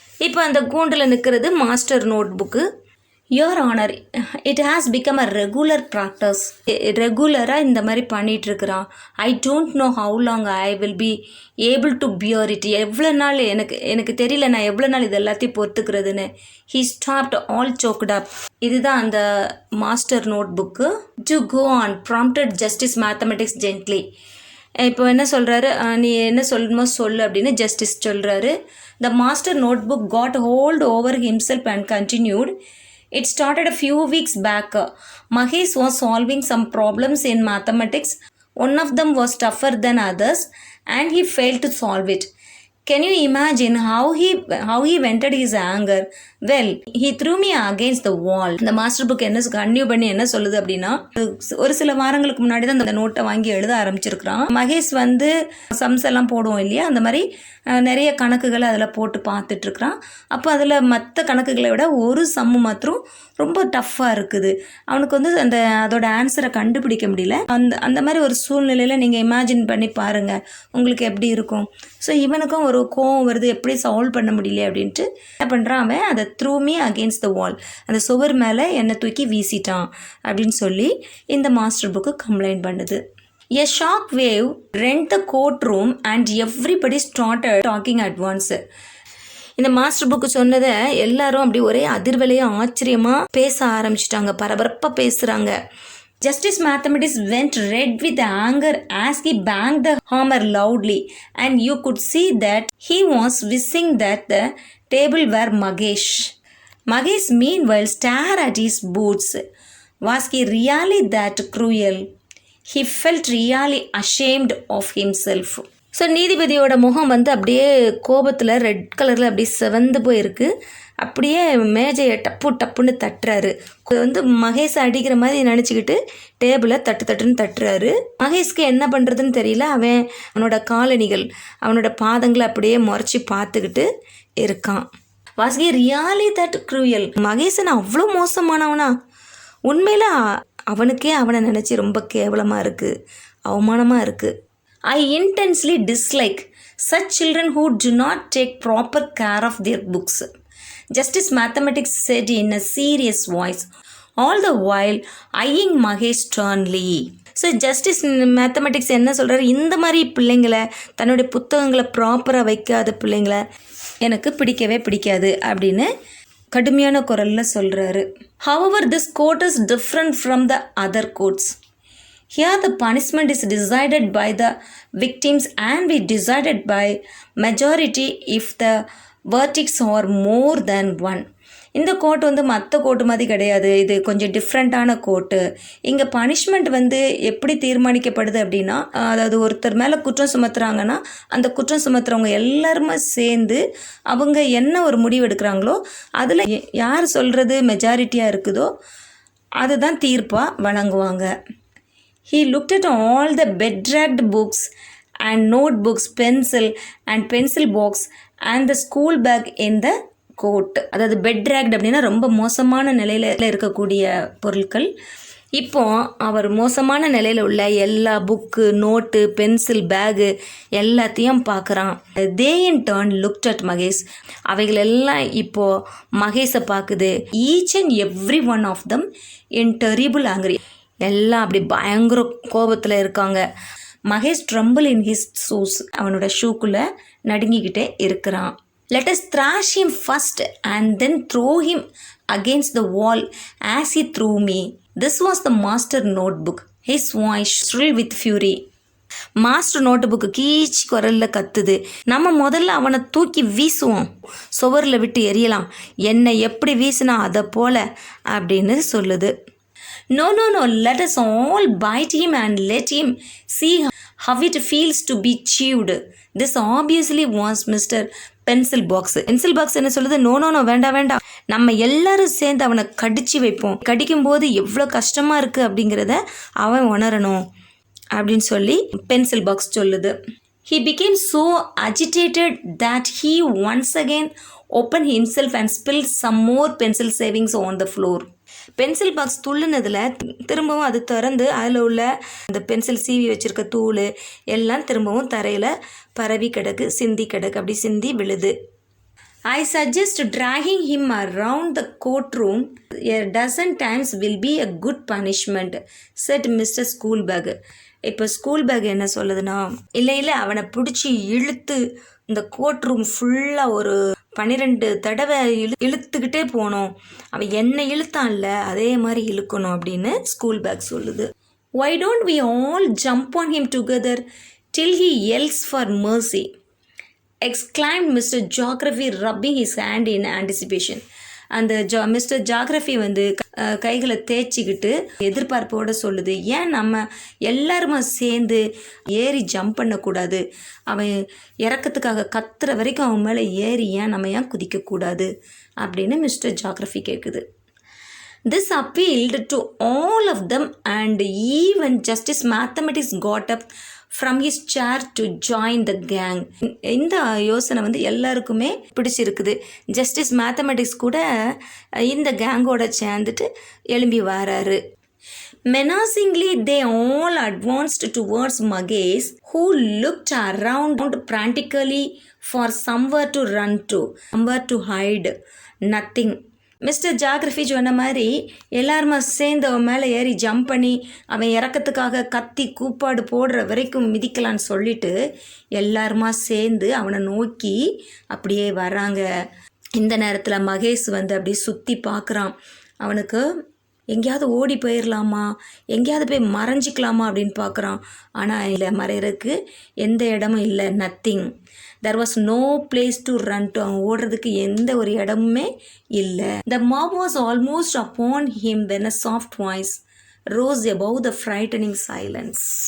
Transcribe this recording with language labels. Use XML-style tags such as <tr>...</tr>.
<ta>இப்போ அந்த கூண்டில் நிற்கிறது master note book.</ta> <en>Your Honor, it has become a regular practice.</en> <ta>ரெகுலராக இந்த மாதிரி பண்ணிகிட்ருக்குறான்.</ta> <en>I don't know how long I will be able to bear it.</en> <ta>எவ்வளோ நாள் எனக்கு தெரியல நான் எவ்வளோ நாள் இது எல்லாத்தையும் பொறுத்துக்கிறதுன்னு.</ta> <en>He stopped, all choked up.</en> <ta>இதுதான் அந்த master note book.</ta> <en>To go on, prompted Justice Mathematics gently.</en> <ta>இப்போ என்ன சொல்கிறாரு, நீ என்ன சொல்லணுமோ சொல்லு அப்படின்னு ஜஸ்டிஸ் சொல்கிறாரு.</ta> <en>The master notebook got hold over himself and continued. It started a few weeks back. Mahesh was solving some problems in mathematics. One of them was tougher than others and he failed to solve it. Can you imagine how he vented his anger? Well, he threw me against the wall.</en> <ta>இந்த master book என்ன continue பண்ணி என்ன சொல்லுது அப்படின்னா, ஒரு சில வாரங்களுக்கு முன்னாடி தான் அந்த நோட்டை வாங்கி எழுத ஆரம்பிச்சிருக்கிறான். மகேஷ் வந்து சம்ஸ் எல்லாம் போடுவோம் இல்லையா, அந்த மாதிரி நிறைய கணக்குகளை அதில் போட்டு பார்த்துட்டு இருக்கிறான். அப்போ அதில் மற்ற கணக்குகளை விட ஒரு சம்மு மாத்திரம் ரொம்ப டஃப்பாக இருக்குது. அவனுக்கு வந்து அதோட ஆன்சரை கண்டுபிடிக்க முடியல. அந்த மாதிரி ஒரு சூழ்நிலையில் நீங்கள் இமேஜின் பண்ணி பாருங்கள், உங்களுக்கு எப்படி இருக்கும். ஸோ இவனுக்கும் ஒரு கோவம் வருது, எப்படி சால்வ் பண்ண முடியல அப்படின்ட்டு என்ன பண்ணுறான், அவன் அதை</ta> <en>throw me against the wall,</en> <ta>அந்த சுவர் மேலே என்னை தூக்கி வீசிட்டான் அப்படின்னு சொல்லி இந்த மாஸ்டர் புக்கு கம்ப்ளைண்ட் பண்ணுது.</ta> <en>A shock wave rent the courtroom and everybody started talking at once. இந்த master book சொன்னதை எல்லாரும் அப்படி ஒரே அதிர்வலையாக ஆச்சரியமாக பேச ஆரம்பிச்சிட்டாங்க, பரபரப்பாக பேசுகிறாங்க. Justice Mathematics went red with anger as he banged the hammer loudly, and you could see that he was wishing that the table were Magesh. Magesh meanwhile stared at his boots. Was he really that cruel? He felt really ashamed of himself.</en> <ta>So நீதிபதியோட முகம் வந்து அப்படியே கோபத்தில் red கலரில் அப்படியே செவந்து போயிருக்கு. அப்படியே மேஜையை டப்புன்னு தட்டுறாரு. வந்து மகேஷை அடிக்கிற மாதிரி நினச்சிக்கிட்டு டேபிளை தட்டுன்னு தட்டுறாரு. மகேஷ்க்கு என்ன பண்ணுறதுன்னு தெரியல. அவனோட காலணிகள், அவனோட பாதங்களை அப்படியே முறைச்சி பார்த்துக்கிட்டு இருக்கான்.</ta> <en>Was he really that cruel?</en> <ta>Maheshan அவ்வளோ மோசமானவனா? உண்மையில் அவனுக்கே அவனை நினச்சி ரொம்ப கேவலமாக இருக்குது, அவமானமாக இருக்குது.</ta> <en>I intensely dislike such children who do not take proper care of their books, Justice Mathematics said in a serious voice, all the while eyeing Mahesh sternly.</en> <ta>So justice mathematics என்ன சொல்கிறாரு, இந்த மாதிரி பிள்ளைங்களை, தன்னுடைய புத்தகங்களை ப்ராப்பராக வைக்காத பிள்ளைங்களை எனக்கு பிடிக்காது அப்படின்னு கடுமையான குரலில் சொல்கிறாரு.</ta> <en>However, this court is different from the other courts. Here the punishment is decided by the victims and we decided by majority if the verdicts are more than one.</en> <ta>இந்த கோர்ட் வந்து மற்ற கோர்ட்டு மாதிரி கிடையாது, இது கொஞ்சம் டிஃப்ரெண்ட்டான court. இங்கே punishment வந்து எப்படி தீர்மானிக்கப்படுது அப்படின்னா, அதாவது ஒருத்தர் மேலே குற்றம் சுமத்துறாங்கன்னா அந்த குற்றம் சுமத்துறவங்க எல்லாருமே சேர்ந்து அவங்க என்ன ஒரு முடிவு எடுக்கிறாங்களோ அதில் யார் சொல்கிறது மெஜாரிட்டியாக இருக்குதோ அதுதான் தீர்ப்பாக வழங்குவாங்க.</ta> <en>He looked at all the bed-dragged books and notebooks, pencil box and the school bag in the court.</en> <ta>அதாவது bed-dragged அப்படின்னா ரொம்ப மோசமான நிலையில் இருக்கக்கூடிய பொருட்கள். இப்போ அவர் மோசமான நிலையில் உள்ள எல்லா புக்கு, நோட்டு, பென்சில், பேகு எல்லாத்தையும் பார்க்குறான்.</ta> <en>They in turn looked at Magesh.</en> <ta>அவைகள் எல்லாம் இப்போது மகேஷை பார்க்குது.</ta> <en>Each and every one of them in terrible anger.</en> <ta>எல்லாம் அப்படி பயங்கர கோபத்தில் இருக்காங்க. Mahesh</ta> <en>tremble in his shoes,</en> <ta>அவனோட ஷூக்குள்ளே நடுங்கிக்கிட்டே இருக்கிறான்.</ta> <en>Let us thrash him first and then throw him against the wall as he threw me. This was the master notebook. His voice shrill with fury.</en> <ta>Master note book கீச் குரலில் கத்துது. நம்ம முதல்ல அவனை தூக்கி வீசுவோம், சுவரில் விட்டு எரியலாம், என்னை எப்படி வீசினா அதை போல அப்படின்னு சொல்லுது.</ta> <en>No, let us all bite him and let him see how it feels to be chewed. This obviously was Mr. Pencil Box.</en> <ta>Pencil Box என்ன சொல்லுது, நோ வேண்டாம், நம்ம எல்லாரும் சேர்ந்து அவனை கடிச்சு வைப்போம், கடிக்கும்போது எவ்வளோ கஷ்டமாக இருக்குது அப்படிங்கிறத அவன் உணரணும் அப்படின்னு சொல்லி பென்சில் பாக்ஸ் சொல்லுது.</ta> <en>He became so agitated that he once again opened himself and spilled some more pencil savings on the floor.</en> <ta>Pencil box துள்ளுனதில் திரும்பவும் அது திறந்து அதில் உள்ள அந்த பென்சில் சீவி வச்சுருக்க தூள் எல்லாம் திரும்பவும் தரையில் பரவி கிடக்கு, சிந்தி கிடக்கு, அப்படி சிந்தி விழுது.</ta> <en>I suggest dragging him around the courtroom a dozen times will be a good punishment, said Mr. Schoolbag.</en> <ta>இப்போ ஸ்கூல் பேக் என்ன சொல்லுதுன்னா, இல்லை அவனை பிடிச்சி இழுத்து இந்த கோர்ட் ரூம் ஃபுல்லாக ஒரு 12 தடவை இழுத்துக்கிட்டே போனோம், அவன் என்ன இழுத்தான்ல அதே மாதிரி இழுக்கணும் அப்படின்னு ஸ்கூல் பேக் சொல்லுது.</ta> <en>Why don't we all jump on him together till he yells for mercy? Exclaimed Mr. Geography, rubbing his hand in anticipation.</en> <ta>அந்த மிஸ்டர் ஜாகிரஃபி வந்து கைகளை தேய்ச்சிக்கிட்டு எதிர்பார்ப்போடு சொல்லுது, ஏன் நம்ம எல்லாருமே சேர்ந்து ஏறி ஜம்ப் பண்ணக்கூடாது, அவன் இறக்கத்துக்காக கத்துற வரைக்கும் அவன் மேலே ஏறி ஏன் நம்ம ஏன் குதிக்கக்கூடாது அப்படின்னு மிஸ்டர் ஜாகிரஃபி கேட்குது.</ta> <en>This appealed to all of them and even Justice Mathematics got up from his chair to join the gang.</en> <ta>இந்த யோசனை வந்து எல்லாருக்குமே பிடிச்சிருக்குது. ஜஸ்டிஸ் மேத்தமெட்டிக்ஸ் கூட இந்த கேங்கோட சேர்ந்துட்டு எழும்பி வராரு.</ta> <en>Menacingly, they all advanced towards Magesh, who looked around frantically for somewhere to run to, somewhere to hide. Nothing.</en> <ta>Mister geography சொன்ன மாதிரி எல்லாருமா சேர்ந்து அவன் மேலே ஏறி ஜம்ப் பண்ணி அவன் இறக்கத்துக்காக கத்தி கூப்பாடு போடுற வரைக்கும் மிதிக்கலான்னு சொல்லிட்டு எல்லாருமா சேர்ந்து அவனை நோக்கி அப்படியே வராங்க. இந்த நேரத்தில் மகேஷ் வந்து அப்படியே சுற்றி பார்க்குறான். அவனுக்கு எங்கேயாவது ஓடி போயிடலாமா, எங்கேயாவது போய் மறைஞ்சிக்கலாமா அப்படின்னு பார்க்குறான். ஆனால் இல்லை, மறைகிறதுக்கு எந்த இடமும் இல்லை.</ta> <en>Nothing. there was no place to run to.</en> <ta>அவன் ஓடுறதுக்கு எந்த ஒரு இடமுமே இல்லை.</ta> <en>The mob was almost upon him when a soft voice rose above the frightening silence.</en>